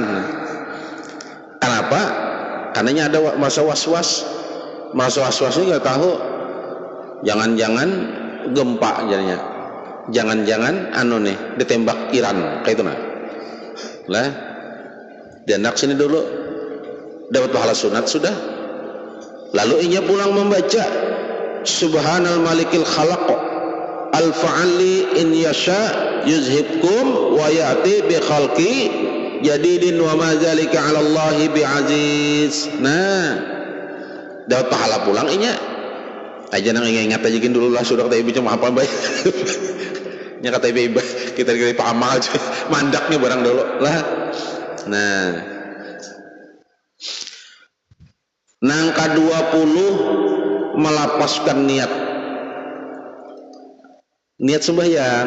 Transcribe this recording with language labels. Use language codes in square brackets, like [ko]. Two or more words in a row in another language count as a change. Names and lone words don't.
[id] Kenapa? Karenanya ada masa was-was ini nggak tahu jangan-jangan gempa jadinya jangan-jangan [bjn] nih ditembak Iran kayak itu lah diandak sini dulu dapat pahala sunat sudah lalu inya pulang membaca [ar] سبحان الملك الخلاق الفعال إن يشأ يذهبكم ويأت بخلق جديد وما ذلك على الله بعزيز. [bjn] Nah dapat pahala pulang inya aja nang ingat aja dulu lah sudah kata ibu cuma apa baik nya kata ibu kita Pak Amal mandaknya barang dulu lah. Nah nang ke-20 melapaskan niat sembahyang.